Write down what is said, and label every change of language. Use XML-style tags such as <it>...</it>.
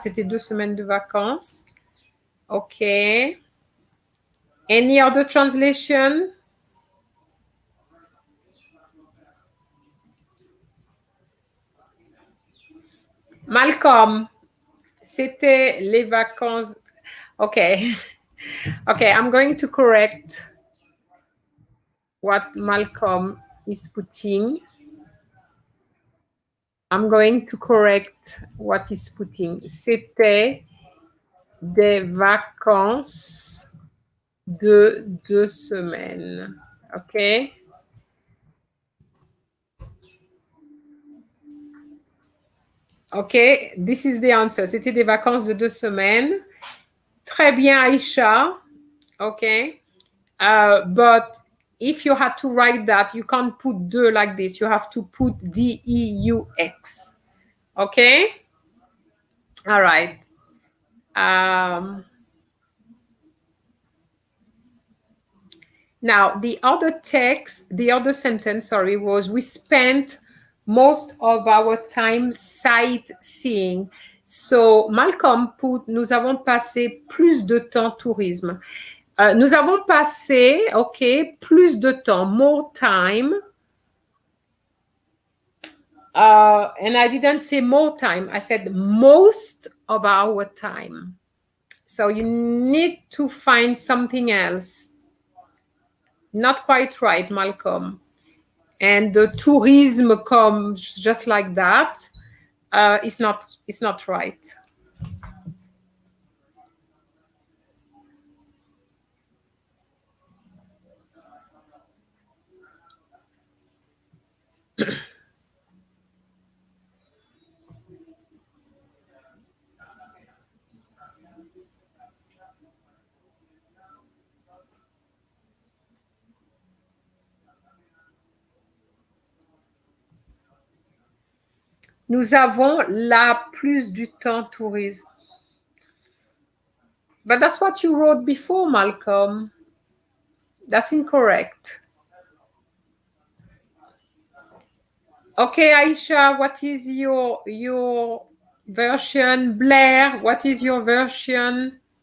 <fr>C'était 2 semaines de vacances. OK.</fr> <en>Any other translation?</en> <fr>Malcolm, c'était les vacances.</fr> <en>OK. OK, I'm going to correct what Malcolm is putting. I'm going to correct what he's putting.</en> <fr>C'était des vacances de 2 semaines. OK?</fr> <en>OK, this is the answer.</en> <fr>C'était des vacances de 2 semaines. Très bien, Aisha. OK.</fr> <en>But if you had to write that, you can't put deux like this. You have to put D-E-U-X. OK? All right. Now, the other sentence, was we spent most of our time sightseeing. So, Malcolm put,</en> <fr>nous avons passé plus de temps tourisme. Nous avons passé, OK, plus de temps,</fr> <en>more time. And I didn't say more time. I said most of our time. So you need to find something else. Not quite right, Malcolm. And the tourism comes just like that. It's not right.</en> <fr>Nous avons la plus du temps tourisme.</fr> <en>But that's what you wrote before, Malcolm. That's incorrect. Okay, Aisha, what is your version? Blair, what is your version?</en>